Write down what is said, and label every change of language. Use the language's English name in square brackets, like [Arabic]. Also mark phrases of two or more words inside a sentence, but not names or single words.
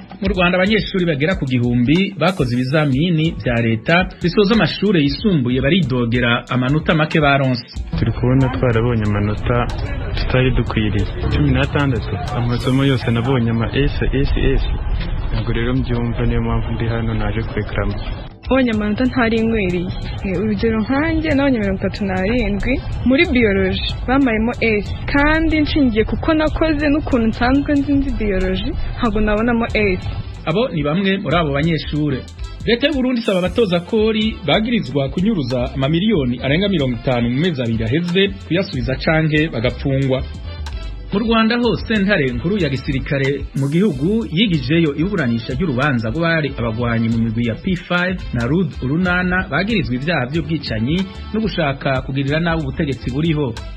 [Rundi] Rwanda abanyeshuri bagera ku gihumbi bakoze ibizamini vya leta bisoza amashure yisumbuye baridogera amanota make baronse. Turi kubona twarabonye amanota tutari dukwiriye 16 amasomo yose nabonye ama SS ntabwo rero mbyumva niyo mpamvu ndi hano naje kwekrama. Bonye amanota ntari inkwiriye. Urugero nkanjye nabonye 37 muri biology bamayemo S kandi nshingiye kuko nakoze n'ukuntu nsanzwe nzi biology ntabwo nabonamo S. Abo ni bamwe muri abo banyeshure. Leta y'u Burundi isaba abatoza kori bagirizwa kunyuruza amamiliyoni arenga 50 mu mezi abiri aheze kuyasubiza canke bagapfungwa. Mu Rwanda hose ntare nkuru ya gisirikare mu gihugu yigijeyo iburanisha ry'urubanza rw'abari abagwanyi mu migwi ya P5 na RUD urunana bagirizwa ivyaha by'ubwicanyi no gushaka kugirira nabi ubutegetsi buriho.